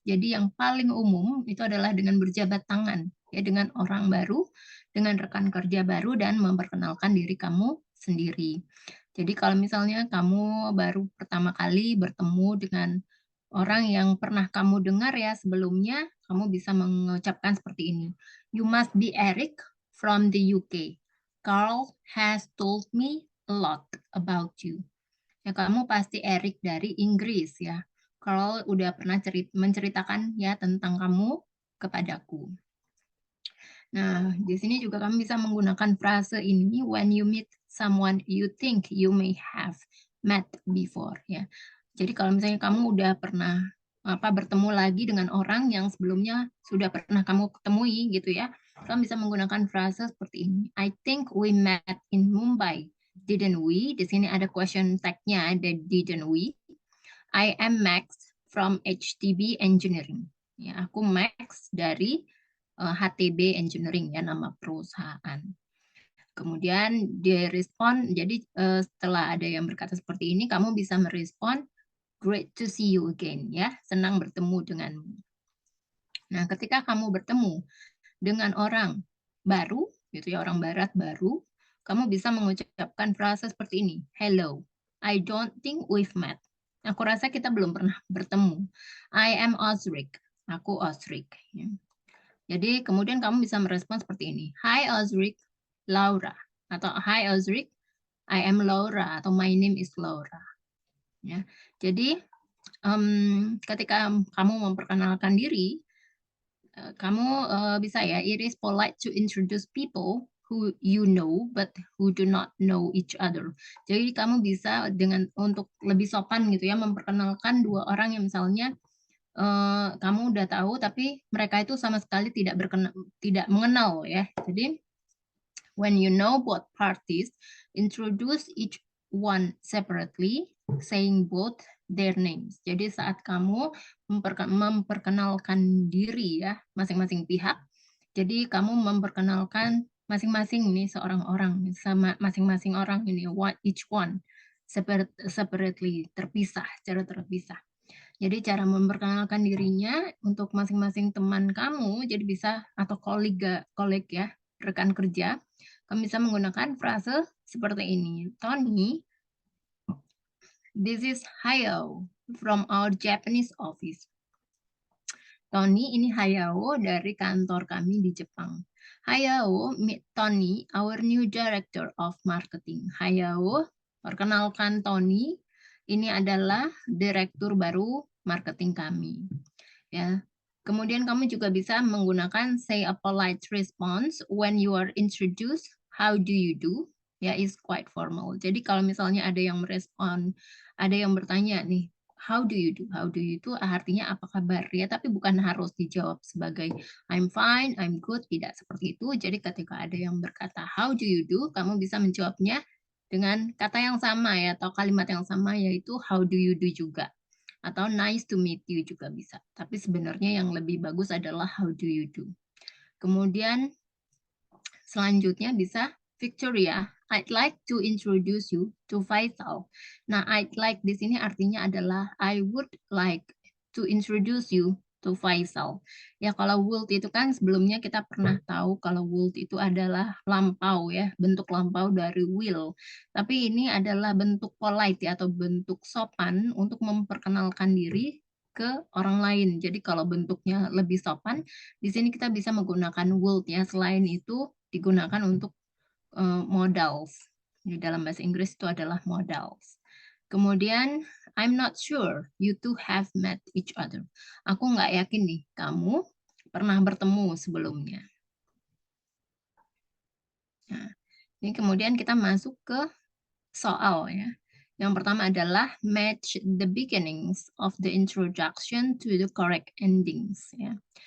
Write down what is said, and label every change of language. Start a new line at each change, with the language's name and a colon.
Indonesian: Jadi yang paling umum itu adalah dengan berjabat tangan ya dengan orang baru, dengan rekan kerja baru dan memperkenalkan diri kamu sendiri. Jadi kalau misalnya kamu baru pertama kali bertemu dengan orang yang pernah kamu dengar ya sebelumnya, kamu bisa mengucapkan seperti ini.
English: You must be Eric from the UK. Carl has told me a lot about you.
Indonesian: Ya, kamu pasti Eric dari Inggris ya. Carl udah pernah menceritakan ya tentang kamu kepadaku. Nah, di sini juga kamu bisa menggunakan frase ini
English: when you meet someone you think you may have met before
Indonesian: ya. Jadi kalau misalnya kamu udah pernah bertemu lagi dengan orang yang sebelumnya sudah pernah kamu ketemui gitu ya. Kamu bisa menggunakan frase seperti ini.
English: I think we met in Mumbai. Didn't we?
Indonesian: Di sini ada question tag-nya, ada
English: didn't we? I am Max from HTB Engineering.
Indonesian: Ya, aku Max dari HTB Engineering ya nama perusahaan. Kemudian direspon, jadi setelah ada yang berkata seperti ini, kamu bisa merespon
English: great to see you again
Indonesian: ya, senang bertemu denganmu. Nah, ketika kamu bertemu dengan orang baru, gitu ya, orang barat baru, kamu bisa mengucapkan frasa seperti ini.
English: Hello, I don't think we've met.
Indonesian: Aku rasa kita belum pernah bertemu.
English: I am Osric.
Indonesian: Aku Osric. Ya. Jadi kemudian kamu bisa merespon seperti ini.
English: Hi Osric, Laura. Atau Hi Osric, I am Laura. Atau my name is Laura. Ya.
Indonesian: Jadi ketika kamu memperkenalkan diri, kamu bisa ya,
English: it is polite to introduce people who you know but who do not know each other.
Indonesian: Jadi kamu bisa dengan untuk lebih sopan gitu ya memperkenalkan dua orang yang misalnya kamu udah tahu tapi mereka itu sama sekali tidak mengenal ya.
English: Jadi when you know both parties, introduce each one separately, saying both their names.
Indonesian: Jadi saat kamu memperkenalkan diri ya masing-masing pihak, jadi kamu memperkenalkan masing-masing nih seorang orang sama masing-masing orang ini
English: each one separately
Indonesian: terpisah secara terpisah. Jadi cara memperkenalkan dirinya untuk masing-masing teman kamu jadi bisa atau koleg ya rekan kerja kamu bisa menggunakan frase seperti ini.
English: Tony, this is Hayao from our Japanese office.
Indonesian: Tony, ini Hayao dari kantor kami di Jepang.
English: Hayao, meet Tony, our new director of marketing.
Indonesian: Hayao, perkenalkan Tony, ini adalah direktur baru marketing kami.
English: Ya.
Indonesian: Kemudian kamu juga bisa menggunakan
English: say a polite response when you are introduced. How do you do? Ya, is quite formal.
Indonesian: Jadi kalau misalnya ada yang merespon, ada yang bertanya nih,
English: how do you do? How do you do
Indonesian: artinya apa kabar ya, tapi bukan harus dijawab sebagai
English: I'm fine, I'm good,
Indonesian: tidak seperti itu. Jadi ketika ada yang berkata
English: how do you do,
Indonesian: kamu bisa menjawabnya dengan kata yang sama ya atau kalimat yang sama yaitu how do you do juga. Atau
English: nice to meet you
Indonesian: juga bisa. Tapi sebenarnya yang lebih bagus adalah
English: how do you do.
Indonesian: Kemudian selanjutnya bisa
English: Victoria, I'd like to introduce you to Faisal. Nah, I'd like
Indonesian: di sini artinya adalah
English: I would like to introduce you to Faisal.
Indonesian: Ya, kalau would itu kan sebelumnya kita pernah tahu kalau would itu adalah lampau ya, bentuk lampau dari will. Tapi ini adalah bentuk polite ya, atau bentuk sopan untuk memperkenalkan diri ke orang lain. Jadi kalau bentuknya lebih sopan, di sini kita bisa menggunakan would ya. Selain itu digunakan untuk modals. Di dalam bahasa Inggris itu adalah modals.
English: Kemudian, I'm not sure you two have met each other.
Indonesian: Aku nggak yakin nih, kamu pernah bertemu sebelumnya. Ini kemudian kita masuk ke soal ya. Yang pertama adalah
English: match the beginnings of the introduction to the correct endings
Indonesian: ya.